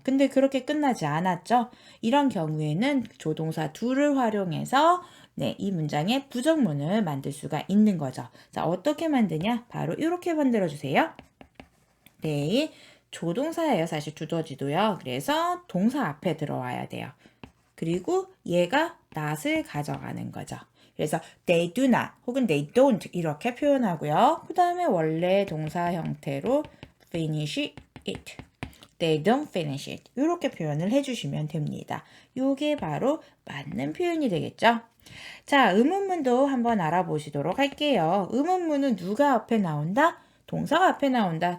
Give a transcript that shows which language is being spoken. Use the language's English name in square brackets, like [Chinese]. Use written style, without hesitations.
[Korean] 근데 그렇게 끝나지 않았죠? 이런 경우에는 조동사 do를 활용해서 네, 이 문장에 부정문을 만들 수가 있는 거죠. 자, 어떻게 만드냐? 바로 이렇게 만들어 주세요. 네, 조동사예요. 사실 두더지도요. 그래서 동사 앞에 들어와야 돼요. 그리고 얘가 not을 가져가는 거죠. 그래서 [English] they do not [Korean] 혹은 [English] they don't [Korean] 이렇게 표현하고요. 그 다음에 원래 동사 형태로 [English] finish it, they don't finish it [Korean] 이렇게 표현을 해주시면 됩니다. 이게 바로 맞는 표현이 되겠죠. 자, 의문문도 한번 알아보시도록 할게요. 의문문은 누가 앞에 나온다? 동사가 앞에 나온다.